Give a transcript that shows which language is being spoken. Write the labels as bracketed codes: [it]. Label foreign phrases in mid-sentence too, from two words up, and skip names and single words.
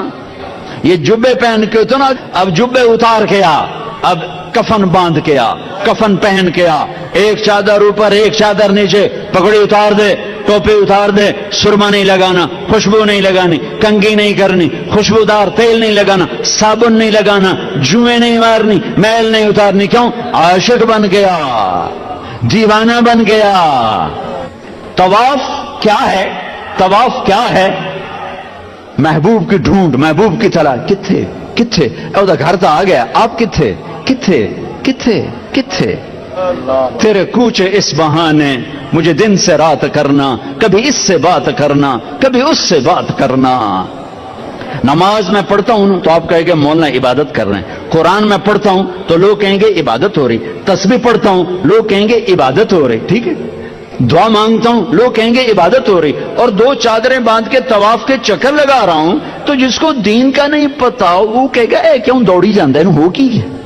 [ur] یہ جبے پہن کے تو نا، اب جبے اتار کے آ، اب کفن باندھ کے آ، کفن پہن کے آ، ایک چادر اوپر ایک چادر نیچے، پگڑی اتار دے، ٹوپی اتار دے، سرما نہیں لگانا، خوشبو نہیں لگانی، کنگھی نہیں کرنی، خوشبودار تیل نہیں لگانا، صابن نہیں لگانا، جوئیں نہیں مارنی، میل نہیں اتارنی۔ کیوں؟ عاشق بن گیا، دیوانہ بن گیا۔ طواف کیا ہے؟ طواف کیا ہے؟ محبوب کی ڈھونڈ، محبوب کی تلاش۔ [pa] کتھے کتھے؟ او گھر تو آ گیا، آپ کتھے کتھے کتھے کتھے؟ [ur] تیرے کوچے اس بہانے مجھے دن سے رات کرنا، کبھی اس سے بات کرنا، کبھی اس سے بات کرنا۔ نماز میں پڑھتا ہوں تو آپ کہیں گے مولانا عبادت کر رہے ہیں، قرآن میں پڑھتا ہوں تو لوگ کہیں گے عبادت ہو رہی، تسبیح پڑھتا ہوں لوگ کہیں گے عبادت ہو رہی، ٹھیک ہے، دعا مانگتا ہوں لوگ کہیں گے عبادت ہو رہی، اور دو چادریں باندھ کے طواف کے چکر لگا رہا ہوں، تو جس کو دین کا نہیں پتا وہ کہے گا [pa] اے کیوں دوڑی جاندے ہیں، ہو کی ہے؟